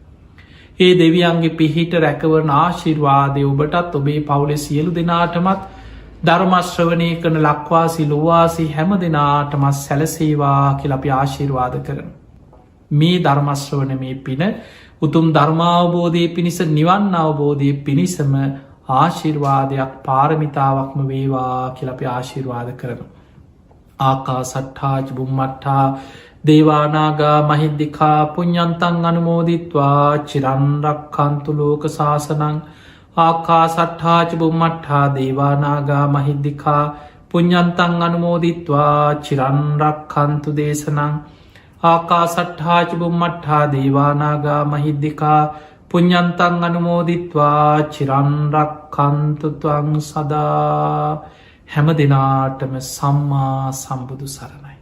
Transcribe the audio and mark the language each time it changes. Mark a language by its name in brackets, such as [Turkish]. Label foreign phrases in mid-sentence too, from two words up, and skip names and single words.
[Sinhala] ඒ දෙවියන්ගේ පිහිට රැකවරන ආශිර්වාදය ඔබටත් ඔබේ පවුලෙ සියලු දෙනාටමත් ධර්මශ්‍රවනය කන ලක්වාසි ලොවාසි හැම දෙනාටමත් සැලසේවා කියල අපි ආශිර්වාද කරන. මේ ධර්මශ්‍රවන මේ පින උතුම් ධර්මාවබෝධය පිණිස නිවන් අවබෝධය පිණිසම ආශිර්වාදයක් පාරමිතාවක්ම වේවා කියල අපි ආශිර්වාද කරන. [Pali] ආකා සට්හාජ බුම්මට්ටා දේවානාගා මහිද්දිකා පුඤ්ඤන්තං අනුමෝදිත්වා චිරන්රක්ඛන්තු ලෝක සාසනං ආකා සට්ඨාච බුම්මට්ඨා දේවානාගා මහිද්දිකා පුඤ්ඤන්තං අනුමෝදිත්වා චිරන්රක්ඛන්තු දේශනං ආකා සට්ඨාච බුම්මට්ඨා දේවානාගා මහිද්දිකා පුඤ්ඤන්තං අනුමෝදිත්වා චිරන්රක්ඛන්තු ත්වං සදා. [Sinhala] හැම දිනාටම සම්මා සම්බුදු සරණයි.